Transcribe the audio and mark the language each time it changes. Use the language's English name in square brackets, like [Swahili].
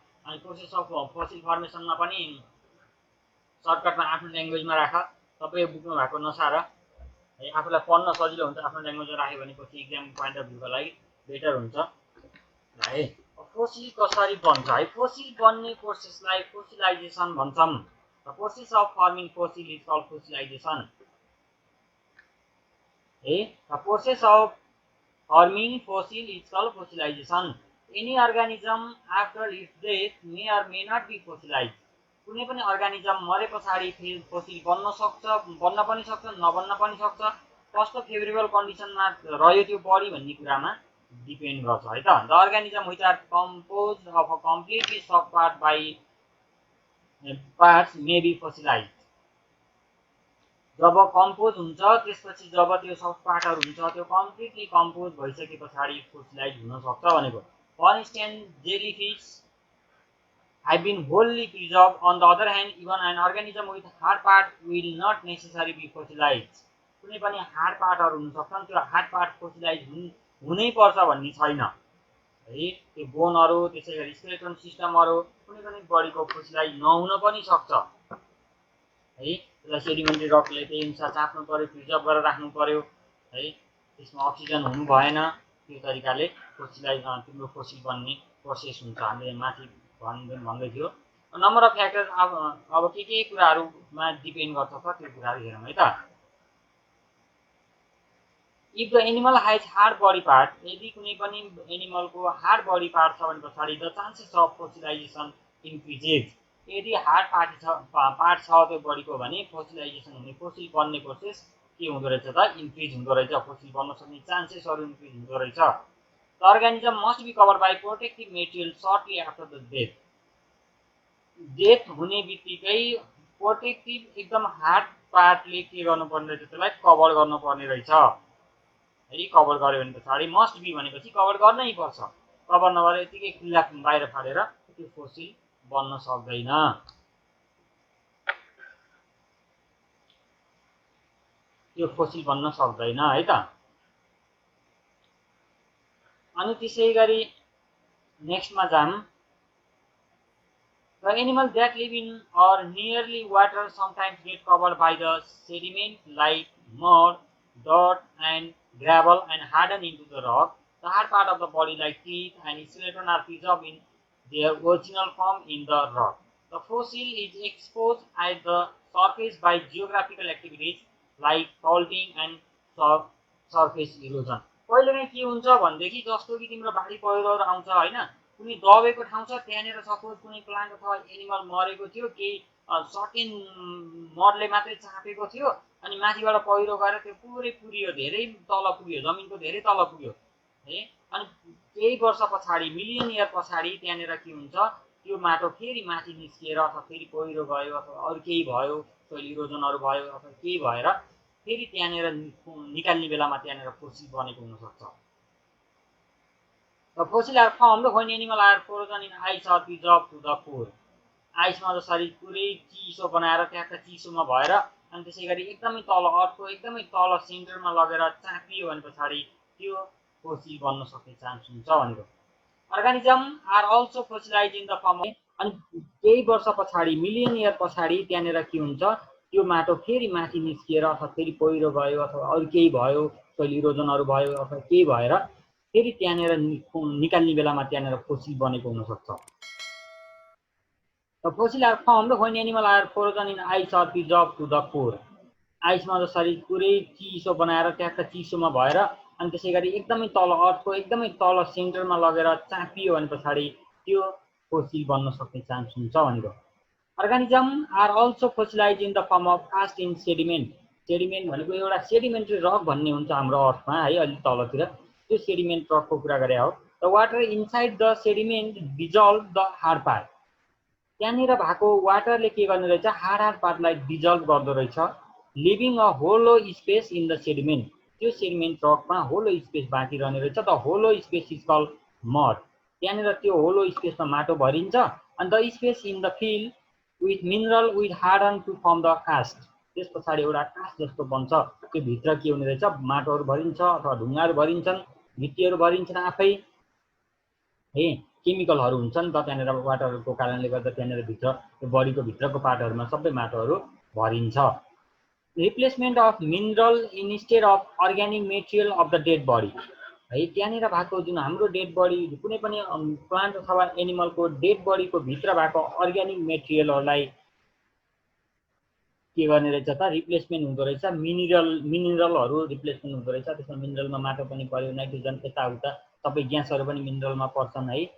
[Nepali] अनि process of fossil फर्मेसनमा पनि सर्टकटमा आफ्नो ल्याङ्ग्वेजमा राख। तपाईँ बुकमा भएको नसार है, आफूलाई पढ्न सजिलो हुन्छ आफ्नो ल्याङ्ग्वेजमा राख्यो भने पछि इक्जाम पोइन्ट अफ भ्यूको लागि बेटर हुन्छ है। फोसिल कसरी बन्छ है? फोसिल बन्ने प्रोसेसलाई फोसिलाइजेसन भन्छौँ। [English] The process of forming fossil is called fossilization। The process of forming fossil is called fossilization। Any organism after its death may or may not be fossilized। [Nepali] कुनै पनि अर्गानिजम मरे पछाडि फेरि फोसिल बन्न सक्छ, बन्न पनि सक्छ, नबन्न पनि सक्छ। कस्तो फेभरेबल कन्डिसनमा रह्यो त्यो बडी भन्ने कुरामा डिपेन्ड गर्छ है त। [English] The organism which are composed of a completely sub part by parts may be fossilized. [Nepali] Job compose हुन्छ त्यसपछि जब त्यो सब पार्टहरू हुन्छ त्यो कम्प्लिटली कम्पोज भइसके पछाडि फोसिलाइज हुन सक्छ भनेको। [English] For instance jellyfish have been wholly preserved. On the other hand, even an organism with hard part will not necessarily be fossilized. [Nepali] कुनै पनि हार्ड पार्टहरू हुन सक्छन्, त्यो हार्ड पार्ट फोसिलाइज हुनै पर्छ भन्ने छैन है। त्यो बोनहरू त्यसै गरी स्केलेटन सिस्टमहरू कुनै पनि बडीको फोसिलाइज नहुन पनि सक्छ है। त्यसलाई सेडिमेन्ट्री रकले त्यही अनुसार चाप्नु पर्यो, प्रिजर्भ गरेर राख्नु पर्यो है। त्यसमा अक्सिजन हुनु भएन, त्यो तरिकाले फोसिलाइज तिम्रो फोसिल बन्ने प्रोसेस हुन्छ। हामीले माथि भन्दै थियो [English] Number of factors. [Nepali] अब के कुराहरूमा डिपेन्ड गर्छ त त्यो कुराहरू हेरौँ है त। [English] if the animal has hard body part, [Nepali] यदि कुनै पनि एनिमलको हार्ड बडी पार्ट छ भने पछाडि [English] The chances of fossilization increases. [Nepali] यदि हार्ड पार्ट छ त्यो बडीको भने फोसिलाइजेसन हुने, फोसिल बन्ने प्रोसेस के हुँदो रहेछ त इन्क्रिज हुँदो रहेछ, फोसिल बन्न सक्ने चान्सेसहरू इन्क्रिज हुँदो रहेछ। [English] The organism must be covered by protective material shortly after the death. [Nepali] Death हुने बित्तिकै प्रोटेक्टिभ एकदम हार्ड पार्टले के गर्नुपर्ने रहेछ, त्यसलाई कभर गर्नुपर्ने रहेछ है। कभर गर्यो भने पछाडि [English] must be [Nepali] भनेपछि कभर गर्नै पर्छ। कभर नगरेर यतिकै खुल्ला बाहिर फालेर त्यो फोसिल बन्न सक्दैन। त्यो फोसिल बन्न सक्दैन है त। अनि त्यसै गरी नेक्स्टमा जाम। [English] The animals that live in or nearly water sometimes get covered by the sediment like mud, dirt and gravel and harden into the rock. The hard part of the body like teeth and skeleton are preserved in their original form in the rock. The fossil is exposed at the surface by geographical activities like faulting and surface erosion. [Nepali] कहिलेकाहीँ के हुन्छ भनेदेखि जस्तो कि तिम्रो बाढी पहिरोहरू आउँछ हैन, कुनै दबेको ठाउँ छ त्यहाँनिर सपोज कुनै प्लान्ट अथवा एनिमल मरेको थियो, केही सर्टेन मडले मात्रै चापेको थियो अनि माथिबाट पहिरो गएर त्यो पुरै पुरियो, धेरै तल पुग्यो, जमिनको धेरै तल पुग्यो है। अनि केही वर्ष पछाडि मिलियन इयर पछाडि त्यहाँनिर के हुन्छ, त्यो माटो फेरि माथि निस्किएर अथवा फेरि पहिरो गयो अथवा अरू केही भयो, सोइल इरोजनहरू भयो अथवा केही भएर फेरि त्यहाँनिर निकाल्ने बेलामा त्यहाँनिर फोसिल बनेको हुनसक्छ। [English] The fossil are formed when animals are frozen in ice or preserved to the core. [Nepali] आइसमा जसरी पुरै चिसो बनाएर ट्याक्क चिसोमा भएर अनि त्यसै गरी एकदमै तल अर्थको एकदमै तल सेन्टरमा लगेर चापियो भने पछाडि त्यो फोसिल बन्न सक्ने चान्स हुन्छ भनेको। [English] Organism are also fossilize in the form of. [Nepali] अनि केही वर्ष पछाडि मिलियन इयर पछाडि त्यहाँनिर के हुन्छ, त्यो माटो फेरि माथि निस्किएर अथवा फेरि पहिरो गयो अथवा अरू केही भयो, सोइल इरोजनहरू भयो अथवा केही भएर फेरि त्यहाँनिर निकाल्ने बेलामा त्यहाँनिर फोसिल बनेको हुनसक्छ। [English] The fossil are formed when animals are frozen in ice or preserved to the core. [Nepali] आइसमा जसरी पुरै चिसो बनाएर ट्याक्क चिसोमा भएर अनि त्यसै गरी एकदमै तल अर्थको एकदमै तल सेन्टरमा लगेर चापियो भने पछाडि त्यो फोसिल बन्न सक्ने चान्स हुन्छ भनेको। [English] Organism are also fossilize in the form of cast in sediment. [Nepali] Sediment भनेको एउटा सेडिमेन्ट्री रक भन्ने हुन्छ हाम्रो अर्थमा है, अलि तलतिर त्यो सेडिमेन्ट रकको कुरा गरे हो। [English] The water inside the sediment dissolve the hard part. [Nepali] त्यहाँनिर भएको वाटरले के गर्ने रहेछ, हार्ड पार्टलाई डिजल्भ गर्दो रहेछ, [English] Leaving a hollow space in the sediment. [Nepali] त्यो सेडिमेन्ट रकमा होलो स्पेस बाँकी रहने रहेछ। [English] The hollow space is called mould. [Nepali] त्यहाँनिर त्यो होलो स्पेसमा माटो भरिन्छ अनि [English] The space in the filled with mineral with harden to form the cast. [Nepali] त्यस पछाडि एउटा कास्ट जस्तो बन्छ, त्यो भित्र के हुने रहेछ, माटोहरू भरिन्छ अथवा ढुङ्गाहरू भरिन्छन्, गिट्टीहरू भरिन्छन् आफै है, केमिकलहरू हुन्छन् त त्यहाँनिर वाटरको कारणले गर्दा त्यहाँनिर भित्र त्यो बडीको भित्रको पार्टहरूमा सबै माटोहरू भरिन्छ। [English] Replacement of mineral instead of organic material of the dead body है। [Nepali] त्यहाँनिर भएको जुन हाम्रो डेड बडी, कुनै पनि प्लान्ट अथवा एनिमलको डेड बडीको भित्र भएको अर्ग्यानिक मेटेरियलहरूलाई के गर्ने रहेछ त रिप्लेसमेन्ट हुँदो रहेछ। मिनरलहरू रिप्लेसमेन्ट हुँदो रहेछ। त्यसमा मिनरलमा माटो पनि पर्यो, नाइट्रोजन यताउता सबै ग्यासहरू पनि मिनरलमा पर्छन् है।